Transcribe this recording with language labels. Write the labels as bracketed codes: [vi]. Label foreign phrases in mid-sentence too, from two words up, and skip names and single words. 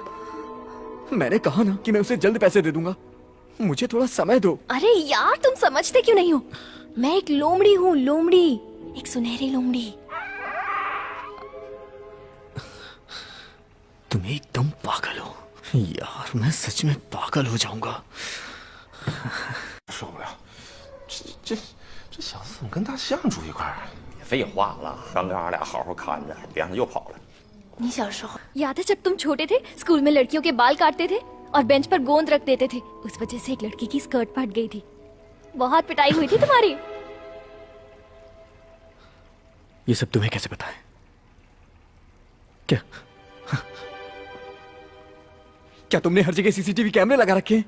[hi] मैंने कहा ना कि मैं उसे जल्द पैसे दे दूंगा, मुझे थोड़ा समय दो। अरे यार तुम समझते क्यों नहीं हो? मैं एक लोमड़ी हूँ, लोमड़ी, एक सुनहरी लोमड़ी। तुम एकदम पागल हो यार, मैं सच में पागल हो जाऊंगा। [zh] 受不了，这小子怎么跟大象住一块儿？废话了，刚跟俺俩好好看着，别让他又跑了。你小时候 [hi] याद है जब तुम छोटे थे, स्कूल में लड़कियों के बाल काटते थे और बेंच पर गोंद रख देते थे? उस वजह से एक लड़की की स्कर्ट फट गई थी। बहुत पिटाई हुई थी तुम्हारी। ये सब तुम्हें कैसे पता है? क्या तुमने हर जगह [en] CCTV cameras [hi] लगा रखे हैं?